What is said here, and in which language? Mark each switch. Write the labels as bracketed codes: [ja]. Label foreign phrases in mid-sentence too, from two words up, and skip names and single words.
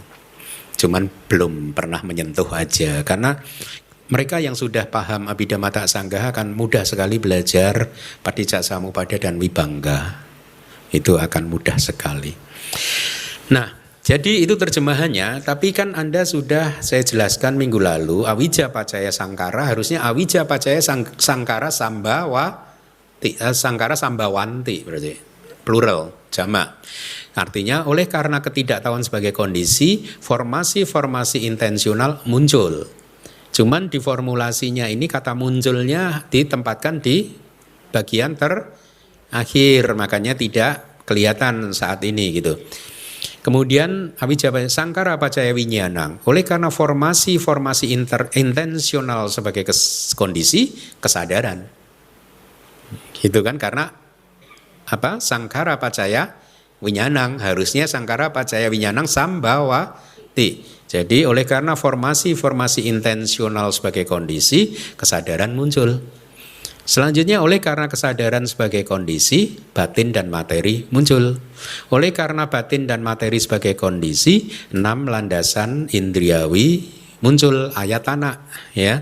[id] Cuman belum pernah menyentuh aja, karena mereka yang sudah paham Abhidhamma Sanggaha akan mudah sekali belajar paticca samuppada dan vibhangga. Itu akan mudah sekali. Nah, jadi itu terjemahannya, tapi kan Anda sudah saya jelaskan minggu lalu, [pi] awicca paccaya sangkara harusnya awicca paccaya sangkara sambawanti [id] berarti plural, jamak. Artinya oleh karena ketidaktahuan sebagai kondisi, formasi-formasi intensional muncul. Cuman di formulasinya ini kata munculnya ditempatkan di bagian terakhir, makanya tidak kelihatan saat ini gitu. [pi] Kemudian awicca sangkara paccaya wiññānaṃ. [id] Oleh karena formasi-formasi intensional sebagai kondisi kesadaran. Gitu kan, karena apa? [pi] Sangkara paccaya wiññānaṃ, harusnya sangkara paccaya wiññānaṃ sambawati. [id] Jadi oleh karena formasi-formasi intensional sebagai kondisi kesadaran muncul. Selanjutnya oleh karena kesadaran sebagai kondisi, batin dan materi muncul. Oleh karena batin dan materi sebagai kondisi, 6 landasan indriawi muncul, ayatana ya.